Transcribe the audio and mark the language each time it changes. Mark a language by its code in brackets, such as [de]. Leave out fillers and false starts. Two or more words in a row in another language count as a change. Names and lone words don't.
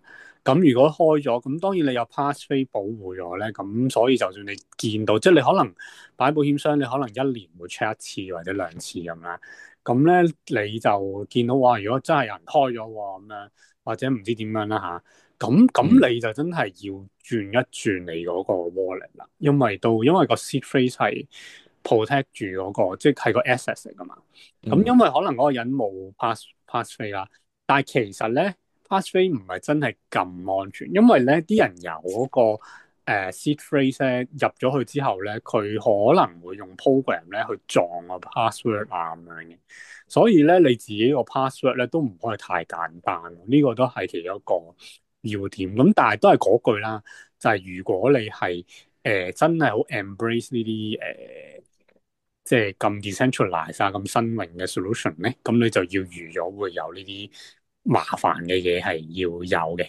[yue] 咁如果開咗，咁當然你有 passphrase 保護咗咧，咁所以就算你見到，即係你可能擺保險箱，你可能一年會 check 一次或者兩次咁啦。咁咧你就見到話，如果真係有人開咗喎咁樣，或者唔知點樣啦嚇，嗯咁你就真係要轉一轉你嗰個 wallet 啦，因為個 [en] seed phrase [yue] 係 protect 住嗰個，即係個 asset 嚟噶嘛。咁嗯因為可能嗰個人冇 passphrase 啦，但係其實咧 passphrase 唔係真係咁安全，因為咧啲人有嗰個 [en] seed phrase [yue] 咧入咗去之後咧，佢可能會用 program 咧去撞個 password 啊咁樣嘅，所以咧你自己個 password 咧都唔可以太簡單，呢個都係其中一個要點。咁但係都係嗰句啦，就係如果你係真係好 embrace 呢啲即係咁 decentralize 啊咁新穎嘅 solution 咧，咁你就要預咗會有呢啲麻煩嘅嘢係要有嘅。